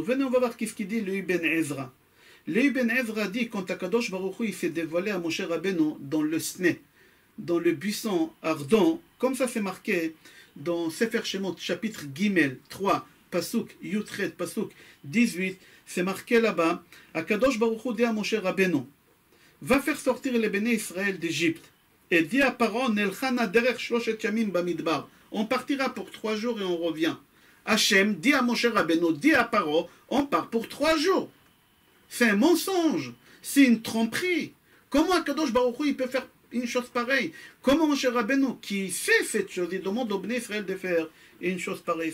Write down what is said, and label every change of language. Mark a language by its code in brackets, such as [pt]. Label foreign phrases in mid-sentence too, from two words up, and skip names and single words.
[fr] Venez, on va voir qu'est-ce qu'il dit le Ibn Ezra. Le Ibn Ezra dit quand Kadosh Baruch Hu il s'est dévoilé à Moshe Rabbeinu dans le Sné, dans le buisson ardent, comme ça c'est marqué dans Sefer Shemot, chapitre Gimel 3, Pasuk Yutret, Pasuk 18, c'est marqué là-bas, Akadosh Baruch Hu dit à Moshe Rabbeinu, va faire sortir les béné Israël d'Égypte, et dit à Paro, [he] נלכה נא דרך שלשת ימים במדבר, [fr] on partira pour 3 jours et on revient. Hachem dit à Moshe Rabbeinu, dit à Paro, on part pour 3 jours. C'est un mensonge, c'est une tromperie. Comment Akadosh Baruch Hu il peut faire une chose pareille? Comment Moshe Rabbeinu, qui sait cette chose, il demande au Bnei Israël de faire une chose pareille?